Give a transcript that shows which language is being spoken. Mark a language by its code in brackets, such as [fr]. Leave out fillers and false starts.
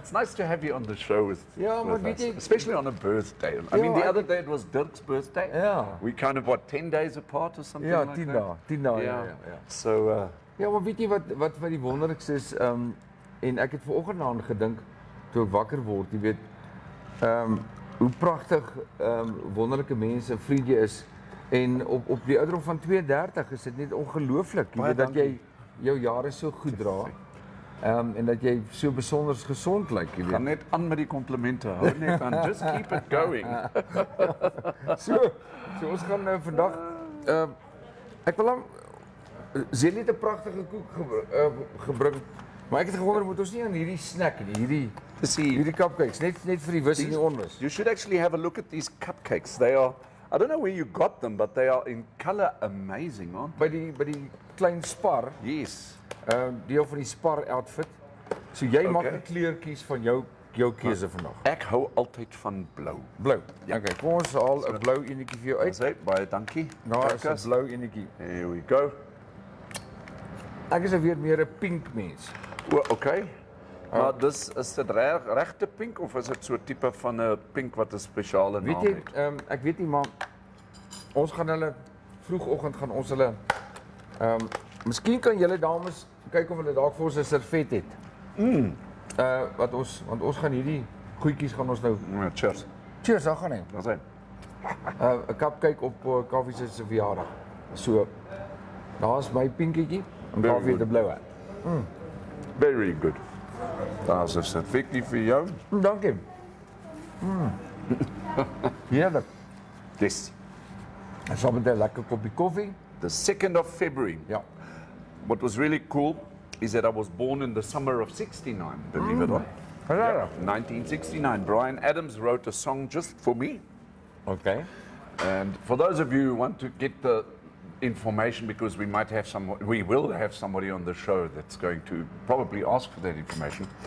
[en] It's nice to have you on the show with us, especially on a birthday. I mean, the other day it was Dirk's birthday. [af] Ja. [en] We kind of 10 days apart or something like 10 that. [af] 10 dae, ja. [en] So [af] ja, maar weet jy wat die wonderlikste is, en ek het vanoggend daaraan gedink toe ek wakker word, jy weet, hoe pragtig wonderlike mense, vriende is en op die ouderdom van 32 is dit net ongelooflik, jy weet dat jy jou jare so goed dra. En dat jy so besonder gesond lyk, jy weet. Gaan net aan met die komplimente, hou net aan, [en] just keep it going. [af] So ons gaan vandag, ek wil hom, Zelly het 'n pragtige koek gebring, maar ek het gewonder, moet ons nie aan hierdie snack nie, hierdie cupcakes, net vir die wis en die onwis. [en] You should actually have a look at these cupcakes. They are, I don't know where you got them, but they are in color amazing, aren't [af] they? By die klein Spar. [en] Yes. [af] Deel van die Spar outfit. So jy mag die kleur kies van jou keuse vandag. Ek hou altyd van blou. Blou. Ja. Okay, kom ons haal 'n blou enetjie vir jou uit. Baie dankie. Daar is 'n blou enetjie. [en] Here we go. [af] Ek is weer meer 'n pink mens. Okay. Maar dis is dit regte pink of is dit so 'n tipe van 'n pink wat 'n spesiale naam het? Weet jy, ek weet nie, maar ons gaan hulle vroegoggend gaan ons hulle miskien kan julle dames kyk of hulle dalk vir ons 'n servet het. Want ons gaan hierdie goedjies gaan ons nou cheers. Cheers, dan gaan hy. Daar's hy. 'n cupcake op Kaufee se verjaardag. So daar's my pinkietjie en Kaufee die blou. [en] Very good. [af] Daar's 'n servetie vir jou. Dankie. Heerlik. Dis. En saam met 'n lekker koppie koffie. [en] The 2nd of February. [af] Ja. [en] What was really cool is that I was born in the summer of 69, believe it or not. Yeah, 1969. Bryan Adams wrote a song just for me. Okay. And for those of you who want to get the information, because we will have somebody on the show that's going to probably ask for that information.